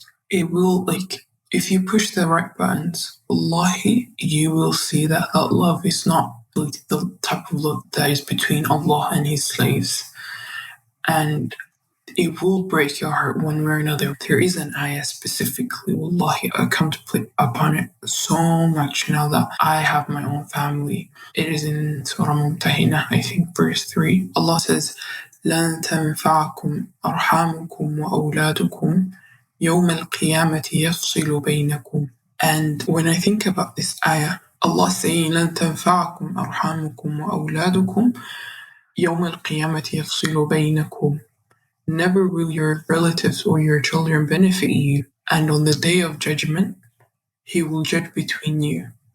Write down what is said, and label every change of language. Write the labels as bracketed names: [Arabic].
[English] It will, like, if you push the right buttons, wallahi, you will see that that love is not like the type of love that is between Allah and His slaves. And it will break your heart one way or another. There is an ayah specifically, wallahi, I contemplate upon it so much now that I have my own family. It is in Surah Mumtahina, I think verse 3. Allah says, [Arabic] لَن تَنْفَعَكُمْ أَرْحَامُكُمْ وَأَوْلَادُكُمْ يَوْمَ الْقِيَامَةِ يَفْصِلُ بَيْنَكُمْ. [English] And when I think about this ayah, Allah saying, [Arabic] لَن تَنْفَعَكُمْ أَرْحَامُكُمْ وَأَوْلَادُكُمْ يَوْمَ الْقِيَامَةِ يَفْصِلُ بَيْنَكُمْ. [English] Never will your relatives or your children benefit you, and on the day of judgment, He will judge between you.